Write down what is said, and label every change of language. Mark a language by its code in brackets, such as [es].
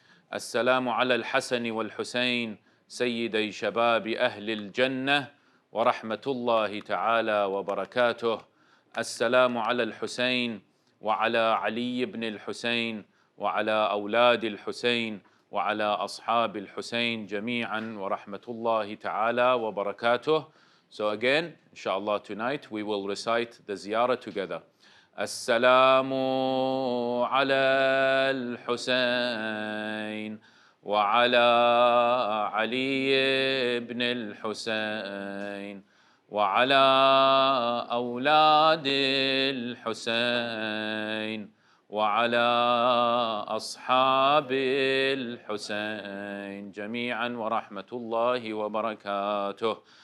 [ar] Assalamu ala al-Hasan wal-Husayn سيدي شباب أهل الجنة ورحمة الله تعالى وبركاته. السلام على الحسين وعلى علي بن الحسين وعلى أولاد الحسين وعلى أصحاب الحسين جميعا ورحمة الله تعالى وبركاته. [en] So again, inshallah, tonight we will recite the ziyarah together. [ar] السلام على الحسين وعلى علي بن الحسين وعلى أولاد الحسين وعلى أصحاب الحسين جميعا ورحمة الله وبركاته.